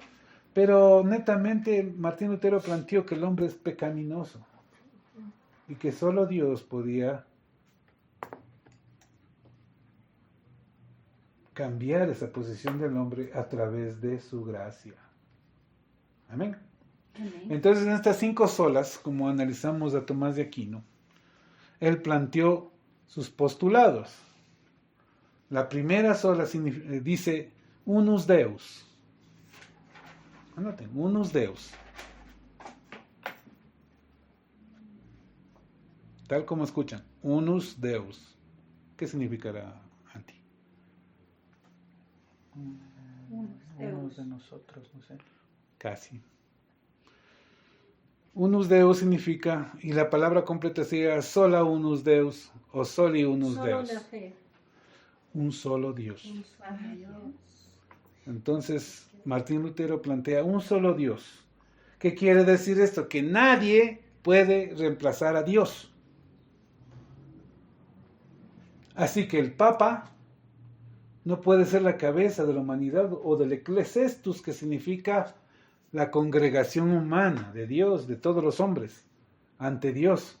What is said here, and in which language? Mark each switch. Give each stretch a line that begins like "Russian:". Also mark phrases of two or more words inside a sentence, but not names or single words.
Spanish: Pero netamente Martín Lutero planteó que el hombre es pecaminoso y que solo Dios podía cambiar esa posición del hombre a través de su gracia. Amén. Amén. Entonces, en estas 5 solas, como analizamos a Tomás de Aquino, él planteó sus postulados. La primera sola dice
Latin: unus Deus. Anoten, unus Deus.
Spanish: Tal como escuchan,
Latin: unus Deus.
Spanish: ¿Qué significará, Anti? Deus. De nosotros, no sé. Casi.
Latin: Unus Deus
Spanish: significa, y la palabra completa sería
Latin: sola unus Deus
Spanish: o
Latin: soli unus
Spanish: Solo Deus. la fe. Un solo Dios. Un solo Dios. Entonces, Martín Lutero plantea un solo Dios. ¿Qué quiere decir esto? Que nadie puede reemplazar a Dios. Así que el Papa no puede ser la cabeza de la humanidad o del Ecclesiastes, que significa la congregación humana de Dios, de todos los hombres, ante Dios.